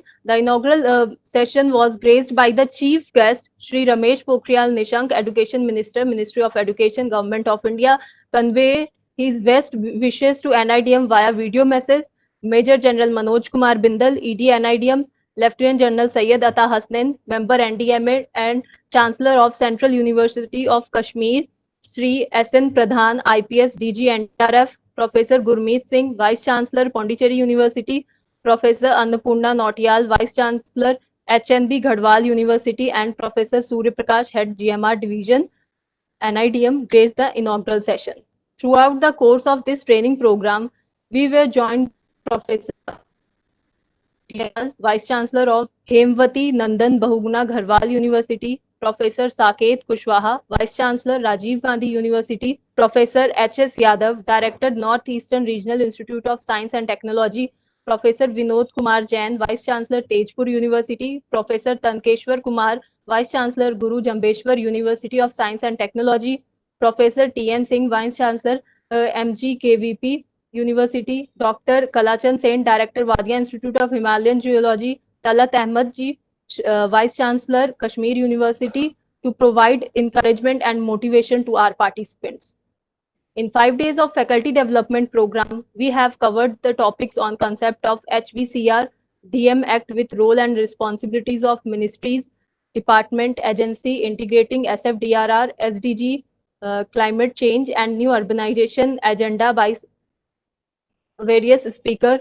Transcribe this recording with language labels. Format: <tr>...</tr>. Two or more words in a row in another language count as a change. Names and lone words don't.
<en>The inaugural session was graced by the chief guest, Shri Ramesh Pokhriyal Nishank, Education Minister, Ministry of Education, Government of India, convey his best wishes to NIDM via video message. Major General Manoj Kumar Bindal, ED NIDM, Lieutenant General Syed Atta Hasnain, Member NDMA and Chancellor of Central University of Kashmir, Sri SN Pradhan, IPS DG NDRF, Professor Gurmeet Singh, Vice Chancellor, Pondicherry University, Professor Annapurna Nautiyal, Vice Chancellor, HNB Garhwal University, and Professor Surya Prakash, Head GMR Division, NIDM, graced the inaugural session. Throughout the course of this training program, we were joined by Professor Vice Chancellor of Hemvati, Nandan, Bahuguna, Garhwal University, Professor Saket Kushwaha, Vice Chancellor, Rajiv Gandhi University, Professor H.S. Yadav, Director, Northeastern Regional Institute of Science and Technology, Professor Vinod Kumar Jain, Vice Chancellor, Tezpur University, Professor Tankeshwar Kumar, Vice Chancellor, Guru Jambeshwar University of Science and Technology, Professor T.N. Singh, Vice Chancellor, MGKVP University, Dr. Kalachand Sen, Director, Wadia Institute of Himalayan Geology, Talat Ahmed Ji, Vice Chancellor, Kashmir University, to provide encouragement and motivation to our participants. In 5 days of faculty development program, we have covered the topics on concept of HVCR, DM Act with role and responsibilities of ministries, department, agency, integrating SFDRR, SDG, climate change and new urbanization agenda by various speakers.</en>